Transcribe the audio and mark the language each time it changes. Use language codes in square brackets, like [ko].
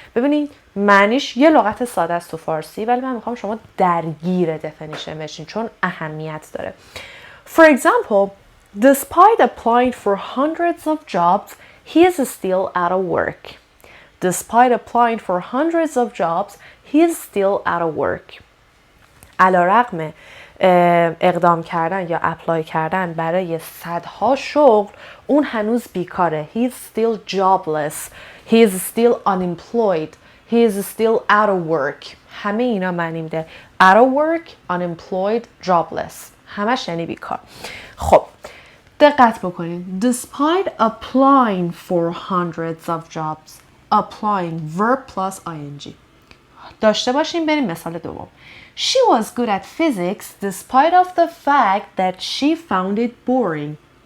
[fa] ببینید معنیش یه لغت ساده است تو فارسی ولی من میخوام شما درگیر دفینیشن بشین چون اهمیت داره. [en] For example, despite applying for hundreds of jobs, he is still out of work. Despite applying for hundreds of jobs, he is still out of work. [fa] علی رغم اقدام کردن یا اپلای کردن برای صدها شغل اون هنوز بیکاره. [en] He is still jobless. He is still unemployed. He is still out of work. [fa] همه اینا معنی میده. [en] Out of work, unemployed, jobless. [fa] همش یعنی بیکار. خب دقت بکنید. [en] Despite applying for hundreds of jobs. Applying verb plus ing. [fa] داشته باشیم بریم مثال دوم. [en] She was good at physics despite of the fact that she found it boring.